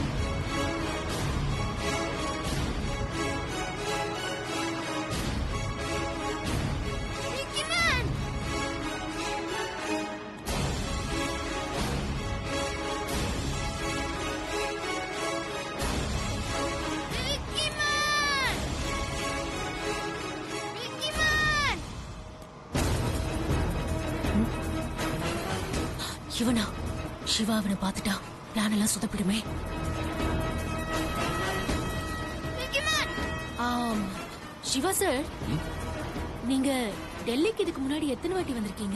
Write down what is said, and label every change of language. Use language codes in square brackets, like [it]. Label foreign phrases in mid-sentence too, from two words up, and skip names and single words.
[ta] Mickey Man! Mickey Man! Mickey Man! இவனா? சிவா அவனை பார்த்துட்டா பிளான் எல்லாம் சுத்தப்படுமே. Mickey Man! சிவா சார், நீங்க டெல்லிக்கு இதுக்கு முன்னாடி எத்தனை வாட்டி வந்திருக்கீங்க?